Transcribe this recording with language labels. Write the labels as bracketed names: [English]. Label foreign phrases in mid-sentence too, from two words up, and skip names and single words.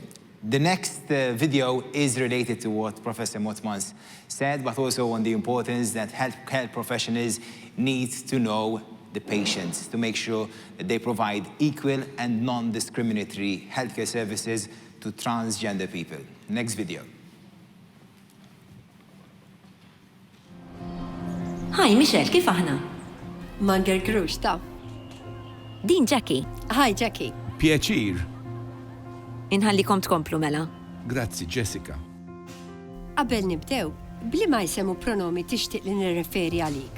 [English] The next video is related to what Professor Motmans said, but also on the importance that health professionals need to know the patients to make sure that they provide equal and non-discriminatory healthcare services to transgender people. Next video. [Maltese] Hi, Michelle, kif aħna? Manger Grux, ta' Din Jackie. Hi, Jackie. Pjaċir. Inħallikom tkomplu mela. Grazzi, Jessica. Qabel nibdew, bli ma jsemu pronomi tixtieq li nirreferi għalik.